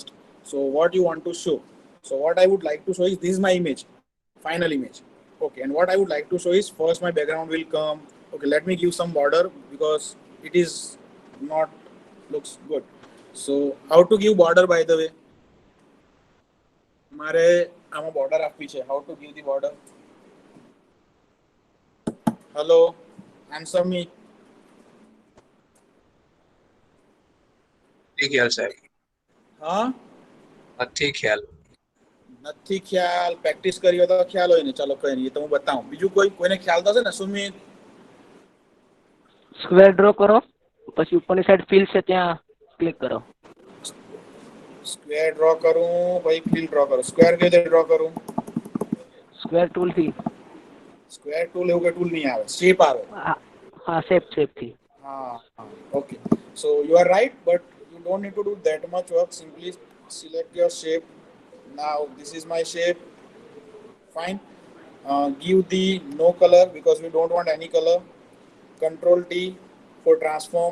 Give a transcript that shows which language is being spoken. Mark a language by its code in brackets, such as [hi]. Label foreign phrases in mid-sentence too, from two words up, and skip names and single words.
[en] So what you want to show. So what I would like to show is this is my image, final image. Okay, and what I would like to show is first my background will come. Okay, let me give some border because it is not looks good. So how to give border, by the way? [gu] મારે આમાં border આપવી છે. [en] How to give the border? Hello, answer me. [gu] નથી ખ્યાલ સાહેબ હા, નથી ખ્યાલ નથી ખ્યાલ. પ્રેક્ટિસ કરી હોય તો ખ્યાલ હોય ને. ચાલો કઈ નહીં, એ તો હું બતાવું. બીજું કોઈને ખ્યાલ થશે ને? સુમિત, [en] square draw [gu] કરો પછી ઉપરની [en] side fill [gu] છે ત્યાં ક્લિક કરો [en] square draw [gu] કરું ભાઈ, [en] fill draw [gu] કરું. સ્ક્વેર કેવી રીતે ડ્રો કરું? [en] square tool [gu] થી [en] square tool [gu] એવું કે ટૂલ નહીં આવે, શેપ આવે. હા શેપ થી હા, [en] okay. So you are right, but you don't need to do that much work. Simply select your shape. Now this is my shape. Fine. Give the no color because we don't want any color. Control T for transform.